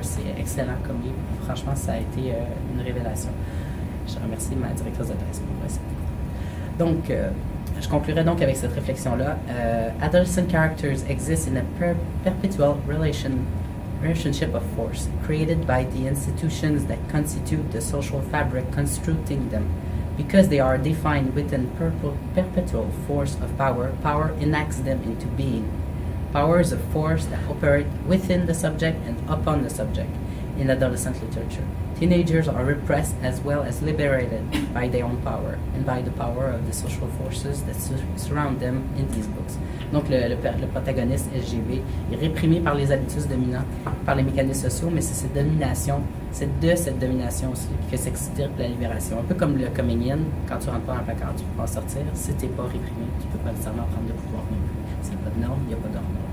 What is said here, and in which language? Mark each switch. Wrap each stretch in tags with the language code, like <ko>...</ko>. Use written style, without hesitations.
<fr>C'est excellent comme livre. Franchement, ça a été une révélation. Je remercie ma directrice de thèse pour ça. Donc, je conclurai donc avec cette réflexion-là.</fr> <en>Adolescent characters exist in a perpetual relationship of force, created by the institutions that constitute the social fabric constructing them. Because they are defined within perpetual force of power, power enacts them into being. Power is a force that operates within the subject and upon the subject. In adolescent literature, teenagers are repressed as well as liberated by their own power and by the power of the social forces that surround them in these books.</en> <fr>Donc le protagoniste SGB est réprimé par les habitus dominants, par les mécanismes sociaux, mais c'est de cette domination aussi que s'extirpe la libération. Un peu comme le coming in, quand tu rentres pas dans un placard, tu peux pas en sortir. Si tu n'es pas réprimé, tu peux pas nécessairement prendre de pouvoir non plus. S'il n'y a pas de normes, il n'y a pas d'ordre.</fr>